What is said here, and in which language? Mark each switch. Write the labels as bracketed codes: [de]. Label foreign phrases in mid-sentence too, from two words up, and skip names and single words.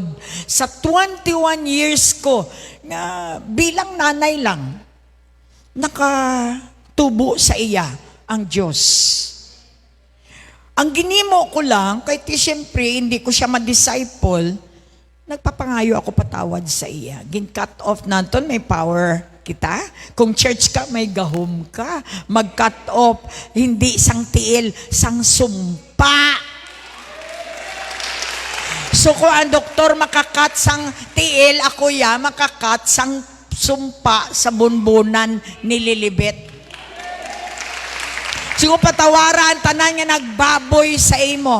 [hil] Sa 21 years ko, bilang nanay lang, nakatubo sa iya ang Diyos. Ang ginimo ko lang, kahit siyempre hindi ko siya ma-disciple, nagpapangayo ako patawad sa iya. Gin-cut off naton, may power kita. Kung church ka, may gahom ka. Mag-cut off, hindi sang tiil, sang sumpa. So kung ang doktor makakat sang tiil, ako makakat sang sumpa sa bunbunan ni Lilibet. Sigo patawaran, tanan nga nagbaboy sa imo.